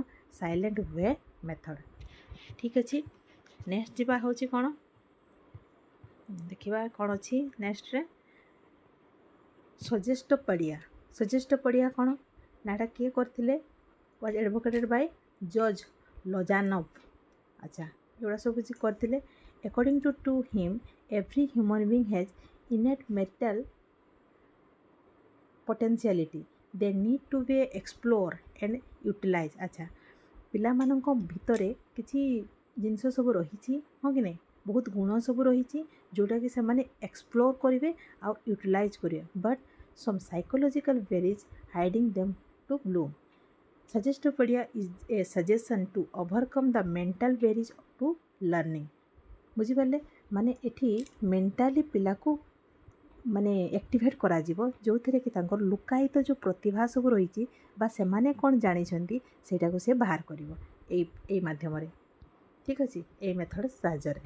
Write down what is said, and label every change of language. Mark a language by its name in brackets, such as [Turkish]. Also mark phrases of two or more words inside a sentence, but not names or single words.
[English] silent way method. [Odia] ଠିକ୍ ଅଛି, ନେକ୍ସଟ ଯିବା ହେଉଛି କ'ଣ? ଦେଖିବା କ'ଣ ଅଛି ନେକ୍ସଟରେ। ସଜେଷ୍ଟୋପଡ଼ିଆ କ'ଣ ନା, ଏଟା କିଏ କରିଥିଲେ? [English] was advocated by Judge Lozanov. [Odia] ଆଚ୍ଛା, ଏଗୁଡ଼ା ସବୁ କିଛି କରିଥିଲେ। [English] According to him, every human being has innate mental potentiality they need to be explore and utilize। [Odia] ଆଚ୍ଛା, ପିଲାମାନଙ୍କ ଭିତରେ କିଛି ଜିନିଷ ସବୁ ରହିଛି, ହଁ କି ନାହିଁ, ବହୁତ ଗୁଣ ସବୁ ରହିଛି ଯେଉଁଟାକି ସେମାନେ ଏକ୍ସପ୍ଲୋର କରିବେ ଆଉ ୟୁଟିଲାଇଜ୍ କରିବେ, [English] but some psychological barriers hiding them to bloom. Suggestopedia is a suggestion to overcome the mental barriers to learning। [Odia] ବୁଝିପାରିଲେ, ମାନେ ଏଠି ମେଣ୍ଟାଲି ପିଲାକୁ ମାନେ ଆକ୍ଟିଭେଟ୍ କରାଯିବ, ଯେଉଁଥିରେ କି ତାଙ୍କର ଲୁକାୟିତ ଯେଉଁ ପ୍ରତିଭା ସବୁ ରହିଛି ବା ସେମାନେ କ'ଣ ଜାଣିଛନ୍ତି ସେଇଟାକୁ ସେ ବାହାର କରିବ ଏଇ ମାଧ୍ୟମରେ। ଠିକ୍ ଅଛି, ଏଇ ମେଥଡ଼ ସାହାଯ୍ୟରେ।